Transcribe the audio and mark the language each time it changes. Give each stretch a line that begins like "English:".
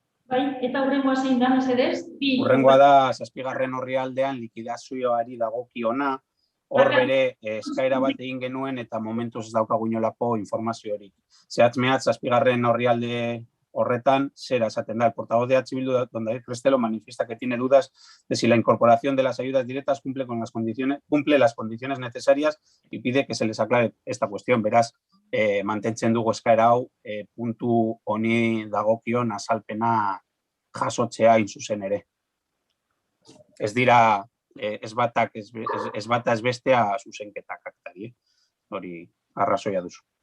Basque: Bai, eta hurrengoa zein da, mesedez? Hurrengoa da, 7. orrialdean likidazioari dagokiona, hor bere eskaera bat egin genuen eta momentuz ez daukagu inolako informazio hori. Zehatz mehatz, 7. orrialde horretan, zera esaten da,
Spanish: el portavoz de H. Bildu, donde Crestelo manifiesta que tiene dudas de si la incorporación de las ayudas directas cumple las condiciones necesarias y pide que se les aclare esta cuestión.
Basque: Beraz, mantentzen dugu eskaera hau, puntu honi dagokion azalpena jasotzea zuzen ere. Ez dira, ez bata ez bestea zuzenketak aktari, hori arrazoia duzu.